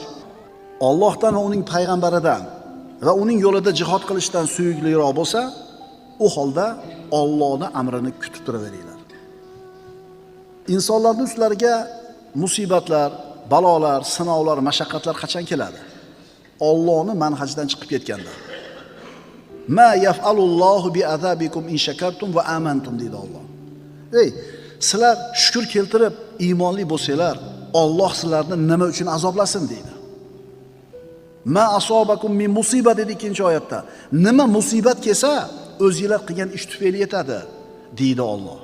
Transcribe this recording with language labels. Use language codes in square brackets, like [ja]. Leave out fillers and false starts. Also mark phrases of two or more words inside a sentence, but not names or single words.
[uz] Allohdan va uning payg'ambaridan va uning yo'lida jihad qilishdan suyukliroq bo'lsa, u holda Allohning amrini kutib turaveringlar. Insonlarning ustlariga musibatlar, balolar, sinovlar, mashaqqatlar qachon keladi? Allohning manhajidan chiqib ketganda. [ar] ما يفعل الله بعذابكم إن شكرتم وآمنتم [uz] deydi Alloh. Sizlar shukr keltirib iymonli bo'lsanglar, Alloh sizlarni nima uchun azoblasin deydi. [ar] ما أصابكم من مصيبة [uz] dedi ikkinchi oyatda. Nima musibat kelsa, o'zingizlar qilgan ish tufayli yetadi deydi Alloh.